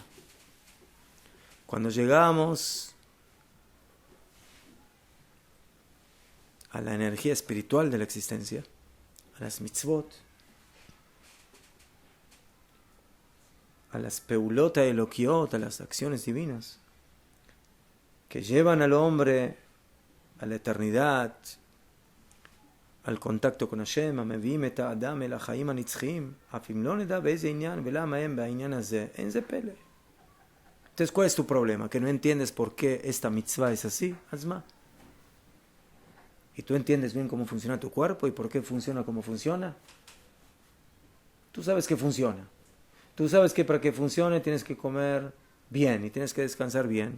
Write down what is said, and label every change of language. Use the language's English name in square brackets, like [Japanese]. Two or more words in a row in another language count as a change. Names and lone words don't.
[Spanish] Cuando llegamos a la energía espiritual de la existencia, a las mitzvot, a las [Hebrew] פעולות אלוקיות, [Spanish] a las acciones divinas, que llevan al hombre a la eternidad, al contacto con Hashem, [Hebrew] המביאים את האדם אל החיים הנצחיים, אף אם לא נדע באיזה עניין ולמה הם בעניין הזה, אין זה פלא. [Spanish] Entonces, ¿cuál es tu problema? ¿Que no entiendes por qué esta mitzvah es así? Hazma. ¿Y tú entiendes bien cómo funciona tu cuerpo y por qué funciona como funciona? Tú sabes que funciona. Tú sabes que para que funcione tienes que comer bien y tienes que descansar bien.